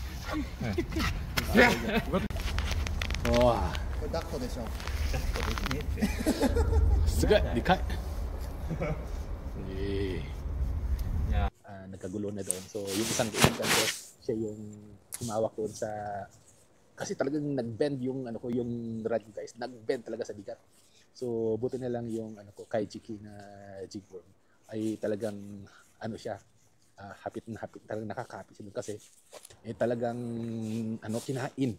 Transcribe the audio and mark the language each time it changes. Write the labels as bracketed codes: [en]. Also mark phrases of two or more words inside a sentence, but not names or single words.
[ja] Wah. これ抱っこでしょ。すごいでかい。 [tl] Nagkagulo na doon. So yung isang kaibigan ko, siya yung humawak doon sa, kasi talagang nag-bend yung yung rod guys, nag-bend talaga sa bigat. So buti na lang yung Kaijiki na jigworm ay talagang siya, hapit talagang nakakapit siya kasi talagang kinain.